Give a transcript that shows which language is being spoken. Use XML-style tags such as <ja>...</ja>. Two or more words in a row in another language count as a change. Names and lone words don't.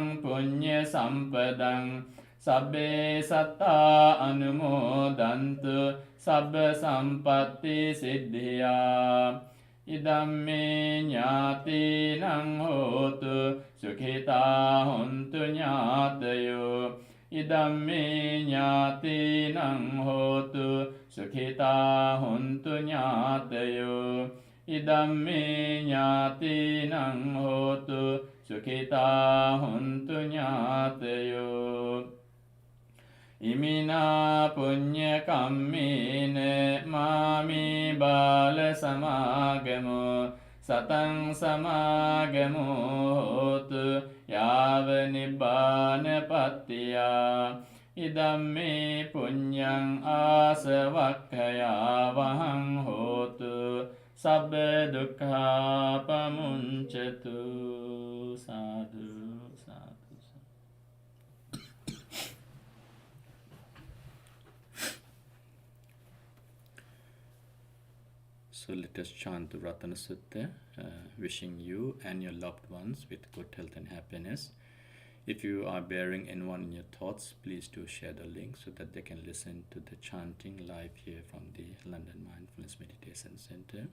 <pi>පුඤ්ඤ සම්පදං සබ්බේ සත්තා අනුමෝදන්තු සබ්බ සම්පත්ති සිද්ධියා ඉදම්මේ ඥාතිනං හෝතු සුඛිතා හොන්තු ඥාතයෝ ඉදම්මේ ඥාතිනං හෝතු සුඛිතා හොන්තු ඥාතයෝ ඉදම්මේ ඥාතිනං හෝතු සුඛිතා හොන්තු ඥාතයෝ ඉමිනා පුඤ්ඤ කම්මේන මාමේ බාල සමාගමෝ සතං සමාගමෝ හෝතු යාව නිබ්බානපත්තියා ඉදම්මේ පුඤ්ඤං ආසවක්ඛයා වහං හෝතු සබ්බ දුක්ඛා පමුංචතු සාදු සාදු.</pi> <en>So let us chant the Ratana Sutta, wishing you and your loved ones with good health and happiness. If you are bearing anyone in your thoughts, please do share the link so that they can listen to the chanting live here from the London Mindfulness Meditation Center.</en>